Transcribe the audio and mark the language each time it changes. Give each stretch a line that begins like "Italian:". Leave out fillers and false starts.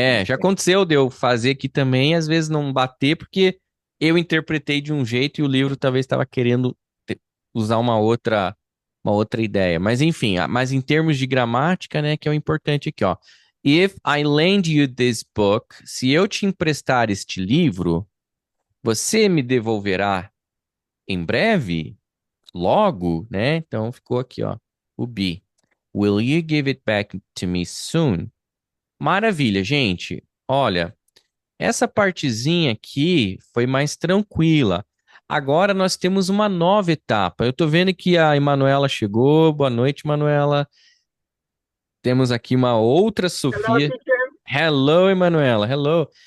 Portuguese: Já aconteceu de eu fazer aqui também, às vezes não bater, porque eu interpretei de um jeito e o livro talvez estava querendo usar uma outra ideia. Mas enfim, mas em termos de gramática, né, que é o importante aqui, ó.
English: If I lend you this book,
Portuguese: se eu te emprestar este livro, você me devolverá em breve? Logo, né? Então ficou aqui, ó, o be.
English: Will you give it back to me soon?
Portuguese: Maravilha, gente. Olha, essa partezinha aqui foi mais tranquila. Agora nós temos uma nova etapa. Eu tô vendo que a Emanuela chegou. Boa noite, Emanuela. Temos aqui uma outra
English: Hello, Sofia. teacher. Hello, Emanuela. Hello.